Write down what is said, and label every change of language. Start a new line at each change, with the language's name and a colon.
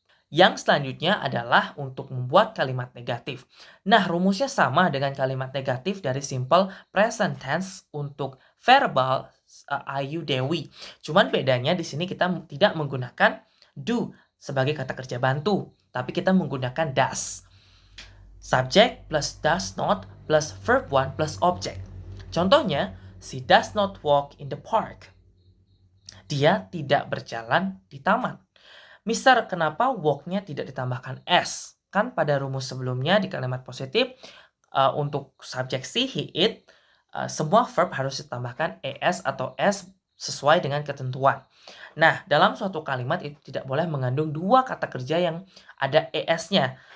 Indonesian: Yang selanjutnya adalah untuk membuat kalimat negatif. Nah, rumusnya sama dengan kalimat negatif dari simple present tense untuk verbal Ayu Dewi. Cuman bedanya di sini kita tidak menggunakan do sebagai kata kerja bantu, tapi kita menggunakan does.
English: Subject plus does not plus verb 1 plus object.
Indonesian: Contohnya,
English: she does not walk in the park.
Indonesian: Dia tidak berjalan di taman. Mister, kenapa walk-nya tidak ditambahkan S? Kan pada rumus sebelumnya di kalimat positif, untuk subjek she, he, it, semua verb harus ditambahkan ES atau S sesuai dengan ketentuan. Nah, dalam suatu kalimat itu tidak boleh mengandung dua kata kerja yang ada ES-nya.